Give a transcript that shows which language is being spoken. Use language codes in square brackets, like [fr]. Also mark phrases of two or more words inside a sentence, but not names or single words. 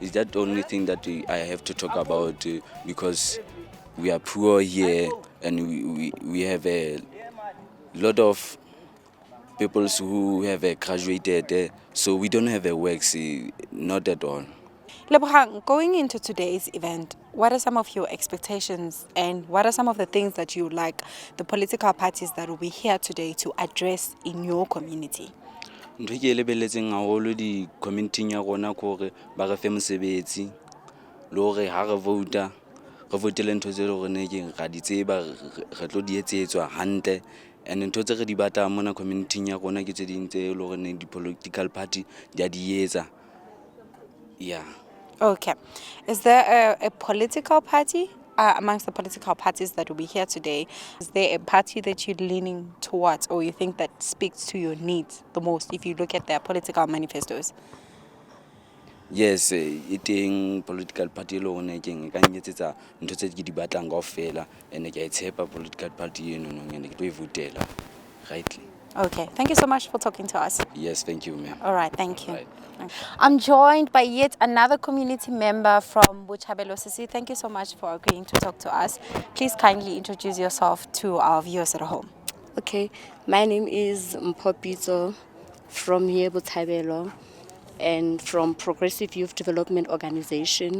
[en] Is that the only thing that I have to talk about because we are poor here and we have a lot of people who have graduated, so we don't have a work, not at all. Lebogang, going into today's event, what are some of your expectations and what are some of the things that you would like the political parties that will be here today to address in your community? [st] Ntho e ke e lebelletseng haholo di-community-ing ya rona ke hore ba re fe mosebetsi le hore ha re vouta re voutele ntho tse leng gore ra di tseba re tlo di etsetswa hantle and ntho tse re di batlang mona community-ing ya rona ke tse ding tse leng gore di- [en] political party [st] di a di etsa. [en] Yeah. Okay. Is there a political party amongst the political parties that will be here today? Is there a party that you're leaning towards or you think that speaks to your needs the most if you look at their political manifestos? Yes, [st] e teng [en] political party [st] le hona keng ka nketsetsa ntho tse ke di batlang kaofela and ke a tshepa [en] political party [st] eno ene ke tlo e votela rightly. [en] Okay. Thank you so much for talking to us. Yes, thank you, ma'am. All right, thank you. Right. I'm joined by yet another community member from Botshabelo. Sisi, thank you so much for agreeing to talk to us. Please kindly introduce yourself to our viewers at home. Okay, my name is Mpopito from here, Botshabelo, and from Progressive Youth Development Organization.